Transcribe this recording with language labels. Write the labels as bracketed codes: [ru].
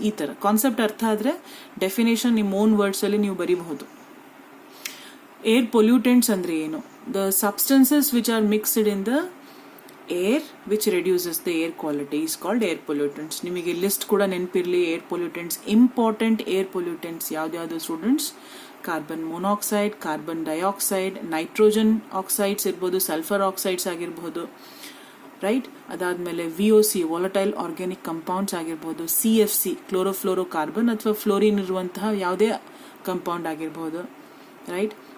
[kn] ಈ ತರ ಕಾನ್ಸೆಪ್ಟ್ ಅರ್ಥ ಆದ್ರೆ ಡೆಫಿನೇಷನ್ ನಿಮ್ಮ ಓನ್ ವರ್ಡ್ಸ್ ಅಲ್ಲಿ ನೀವು ಬರೀಬಹುದು. ಏರ್ ಪೊಲ್ಯೂಟೆಂಟ್ಸ್ ಅಂದ್ರೆ ಏನು? [en] The substances which are mixed in the air which reduces the air quality is called air pollutants. [kn] ನಿಮಗೆ ಲಿಸ್ಟ್ ಕೂಡ ನೆನಪಿರಲಿ. Air pollutants, important air pollutants ಯಾವ್ದು students? Carbon monoxide, carbon dioxide, nitrogen oxides ಇರ್ಬೋದು, sulphur oxides ಆಗಿರ್ಬೋದು, right? ಅದಾದ್ಮೇಲೆ VOC volatile organic compounds ಆಗಿರ್ಬೋದು, CFC chlorofluoro carbon ಅಥವಾ fluorine ಇರುವಂತಹ ಯಾವುದೇ ಕಂಪೌಂಡ್ ಆಗಿರ್ಬೋದು, ರೈಟ್?